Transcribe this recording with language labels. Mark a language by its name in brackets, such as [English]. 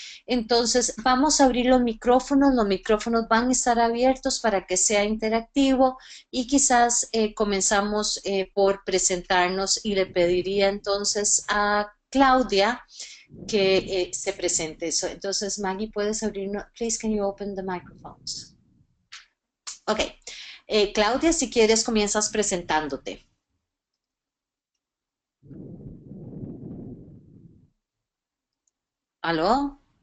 [Spanish] Entonces, vamos a abrir los micrófonos van a estar abiertos para que sea interactivo y quizás comenzamos por presentarnos y le pediría entonces a Claudia que se presente eso. Entonces, Maggie, ¿puedes abrir? [English] Please, can you open the microphones? Ok. [Spanish] Claudia, si quieres, comienzas presentándote. ¿Aló?